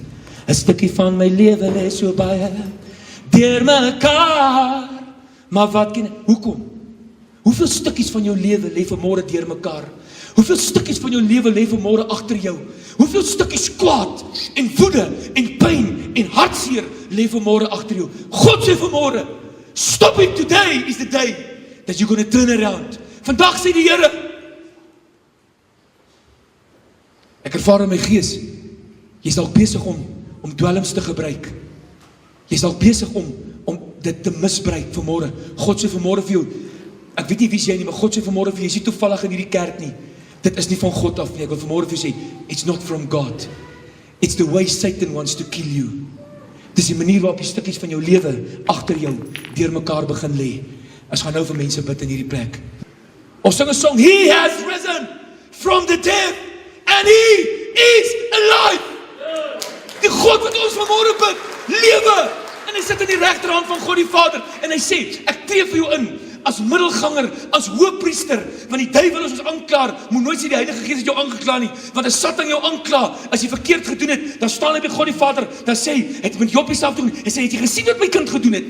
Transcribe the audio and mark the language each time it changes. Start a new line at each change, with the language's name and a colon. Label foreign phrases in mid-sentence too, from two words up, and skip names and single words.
Afrikaans: 'n stukkie van my lewe lê so baie deur mekaar. Maar wat ken, hoekom? Hoeveel stukkies van jou lewe lê vanmôre deur mekaar? Hoeveel stukkies van jou lewe lê vanmôre agter jou? Hoeveel stukkies kwaad en woede en pyn en hartseer lê vanmôre agter jou? God sê vanmôre,
English: stop it, today is the day that you're going to turn around.
Afrikaans: Vandag sê die Here, ek ervaar in my gees, jy's dalk besig om dwelms te gebruik. Jy's dalk besig om dit te misbruik vanmôre. God sê vanmôre vir jou, ek weet nie wie jy nie, maar God sê vanmôre vir jou, jy's nie toevallig in hierdie kerk nie. Dit is nie van God af nie. Ek wil vanmôre vir jou sê,
English: it's not from God. It's the way Satan wants to kill you.
Afrikaans: Dis die manier waarop die stukkies van jou lewe agter jou deur mekaar begin lê. Ons gaan nou vir mense bid in hierdie plek. Ons sing 'n song,
English: He has risen from the dead and He is alive.
Afrikaans: Die God wat ons vanmôre bid, lewe. En hy sit in die regterhand van God die Vader en hy sê, ek tree vir jou in as middelganger, as hoëpriester, want die duiwel is ons aanklaer. Moet nooit sê die Heilige Gees het jou aangekla nie, want as Satan jou aankla, as jy verkeerd gedoen het, dan staan hy by God die Vader, dan sê hy, het met Job self doen, hy sê, het jy gesien wat my kind gedoen het?